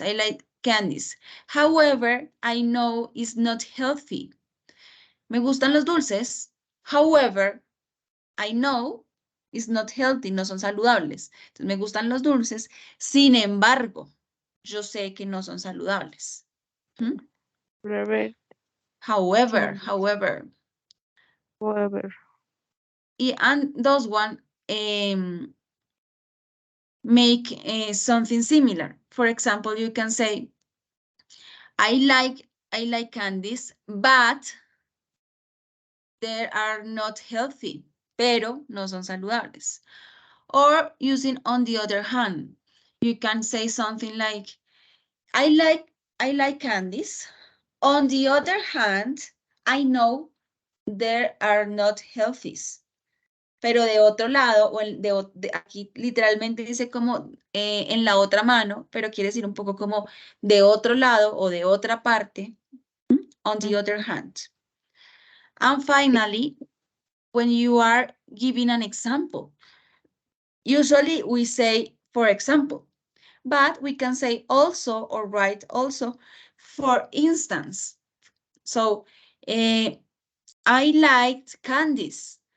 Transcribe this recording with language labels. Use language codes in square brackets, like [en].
[en] I like candies. However, I know it's not healthy. [es] Me gustan los dulces. [en] However, I know it's not healthy, [es] no son saludables. Entonces, me gustan los dulces. Sin embargo, yo sé que no son saludables. ¿Mm? [en] Forever, However, candy, however. forever. And those one make something similar. For example, you can say, I like candies, but they are not healthy, [es] pero no son saludables. [en] Or using on the other hand, you can say something like, I like candies. On the other hand, I know they are not healthy. [es] Pero de otro lado, o aquí literalmente dice como en la otra mano, pero quiere decir un poco como de otro lado o de otra parte, [en] on the other hand. And finally, when you are giving an example, usually we say, for example, but we can say also or write also, for instance. So I liked candies.